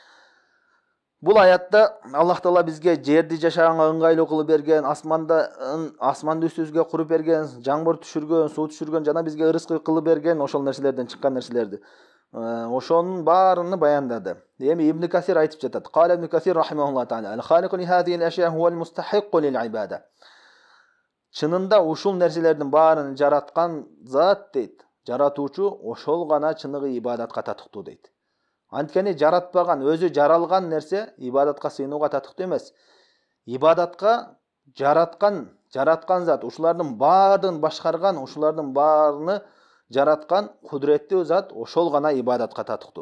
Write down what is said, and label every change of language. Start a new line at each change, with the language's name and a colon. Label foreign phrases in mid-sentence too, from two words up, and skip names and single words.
Kyrgyz: Бул аятта Аллах Таала бизге жерди жашаганга ыңгайлуу кылып берген, асманды үстүбүзгө куруп берген, жаңбыр түшүргөн, суу түшүргөн жана бизге ырызкы кылып берген, ошол нерселерден чыккан нерселерди. Ошонун баарыны баяндады. Эми Ибн Касир айтып жатат.
Arabic: قال ابن كثير رحمه الله تعالى: "الخالق لهذه الأشياء هو المستحق للعبادة."
Kyrgyz: Чынында ушул нерселердин баарын жараткан зат дейт. Жаратуучу ошол гана чыныгы ибадатка татыктуу дейт. Анткени жаратпаган, өзү жаралган нерсе ибадатка сыйынууга татыктуу эмес. Ибадатка жараткан зат, ушулардын баардыгын башкарган, ушулардын баарыны жараткан кудуреттүү зат, ошол гана ибадатка татыктуу.